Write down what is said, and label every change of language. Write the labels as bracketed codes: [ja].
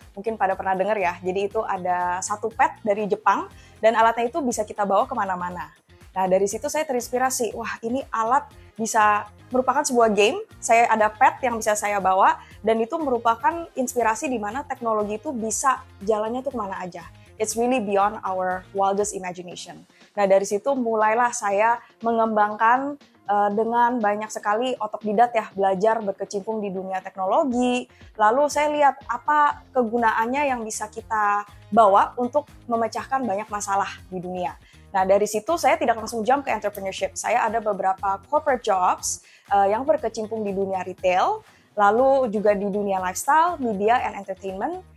[id] Mungkin pada pernah dengar ya, jadi itu ada satu pet dari Jepang dan alatnya itu bisa kita bawa kemana-mana. Nah dari situ saya terinspirasi, wah ini alat bisa merupakan sebuah game, saya ada pet yang bisa saya bawa dan itu merupakan inspirasi di mana teknologi itu bisa jalannya tuh kemana aja. [en] It's really beyond our wildest imagination. [id] Nah dari situ mulailah saya mengembangkan dengan banyak sekali otodidak ya, belajar berkecimpung di dunia teknologi. Lalu saya lihat apa kegunaannya yang bisa kita bawa untuk memecahkan banyak masalah di dunia. Nah dari situ saya tidak langsung jump ke entrepreneurship. Saya ada beberapa corporate jobs yang berkecimpung di dunia retail, lalu juga di dunia lifestyle, media, and entertainment.